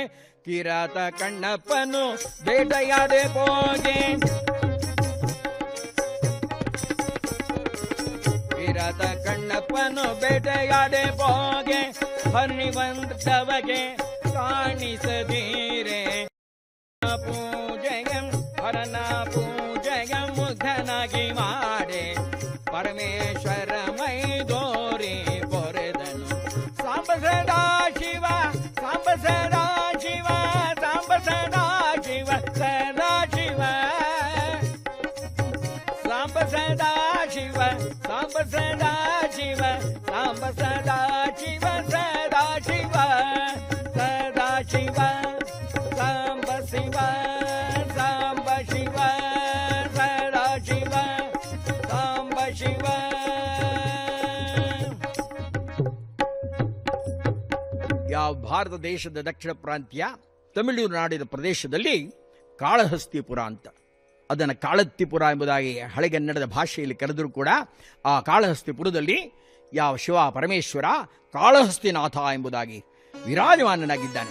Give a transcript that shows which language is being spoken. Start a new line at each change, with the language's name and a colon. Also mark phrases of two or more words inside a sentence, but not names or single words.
Kannada: ಕಿರಾತ ಕಣ್ಣಪ್ಪನು ಬೇಟೆಯಾದೆ ಹೋಗೆ, ಕಿರಾತ ಕಣ್ಣಪ್ಪನು ಬೇಟೆಯಾದೆ ಹೋಗೆ, ಹರಿ ಬಂದವಗೆ ಕಾಣಿಸದೀರೆ ಪೂಜೆಯ ಹರನ ಪೂಜೆಯ ಮುಗ್ಧನಾಗಿ ಮಾಡೆ ಪರಮೇಶ್ವರ ಮೈದೋರಿ ಪೊರೆದನು. ಸಾಂಬ ಸದಾ ಶಿವ, ಸಾಂಬ ಸದಾ ಶಿವ, ಸಾಂಬ ಸದಾ ಶಿವ, ಸದಾ ಶಿವ, ಸಾಂಬ ಸದಾ ಶಿವ, ಸಾಂಬ ಸದಾ ಶಿವ, ಸಾಂಬ ಸದಾ ಶಿವ, ಸದಾ ಶಿವ, ಸದಾ ಶಿವ, ಸಾಂಬ ಶಿವ, ಸಾಂಬ ಶಿವ, ಸದಾ ಶಿವ, ಸಾಂಬ ಶಿವ. ಯಾವ ಭಾರತ ದೇಶದ ದಕ್ಷಿಣ ಪ್ರಾಂತ್ಯ ತಮಿಳುನಾಡಿನ ಪ್ರದೇಶದಲ್ಲಿ ಕಾಳಹಸ್ತಿಪುರ ಅಂತ, ಅದನ್ನು ಕಾಳತ್ತಿಪುರ ಎಂಬುದಾಗಿ ಹಳೆಗನ್ನಡದ ಭಾಷೆಯಲ್ಲಿ ಕರೆದರೂ ಕೂಡ ಆ ಕಾಳಹಸ್ತಿಪುರದಲ್ಲಿ ಯಾವ ಶಿವ ಪರಮೇಶ್ವರ ಕಾಳಹಸ್ತಿನಾಥ ಎಂಬುದಾಗಿ ವಿರಾಜಮಾನನಾಗಿದ್ದಾನೆ.